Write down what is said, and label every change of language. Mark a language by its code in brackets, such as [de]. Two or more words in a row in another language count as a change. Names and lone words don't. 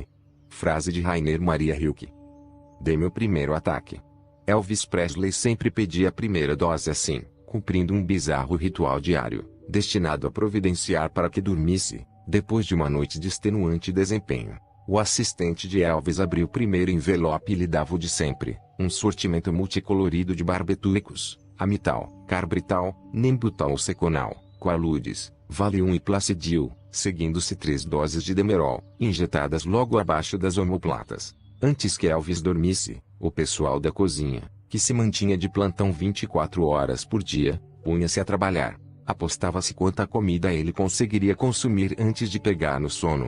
[pt] Frase de Rainer Maria Rilke. Dei meu primeiro ataque. Elvis Presley sempre pedia a primeira dose assim, cumprindo um bizarro ritual diário, destinado a providenciar para que dormisse, depois de uma noite de extenuante desempenho. O assistente de Elvis abriu o primeiro envelope e lhe dava o de sempre, um sortimento multicolorido de barbitúricos, amital, carbrital, nembutal seconal, qualudes, valium e placidil, seguindo-se 3 doses de demerol, injetadas logo abaixo das omoplatas. Antes que Elvis dormisse, o pessoal da cozinha, que se mantinha de plantão 24 horas por dia, punha-se a trabalhar. Apostava-se quanta comida ele conseguiria consumir antes de pegar no sono.